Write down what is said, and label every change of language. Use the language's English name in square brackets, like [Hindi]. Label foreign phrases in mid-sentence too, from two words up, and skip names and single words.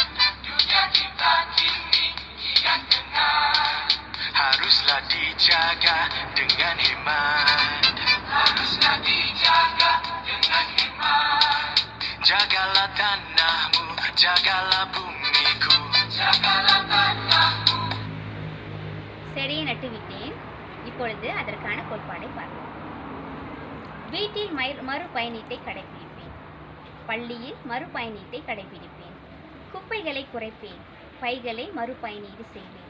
[Malay] Dunia kita kini kian tenang. Haruslah dijaga dengan hemat. Haruslah dijaga dengan hemat. Jagalah tanahmu, jagalah bumiku. Jagalah tanahmu. [Tamil] செடியை நட்டுவிட்டேன். இப்பொழுது அதற்கான கோட்பாடை பார்ப்போம். வீட்டில் மறுபயணீட்டை கடைபிடிப்பேன். பள்ளியில் மறுபயணீட்டை கடைபிடிப்பேன். குப்பைகளை குறைப்பேன். பைகளை மறுபயணீடு செய்வேன்.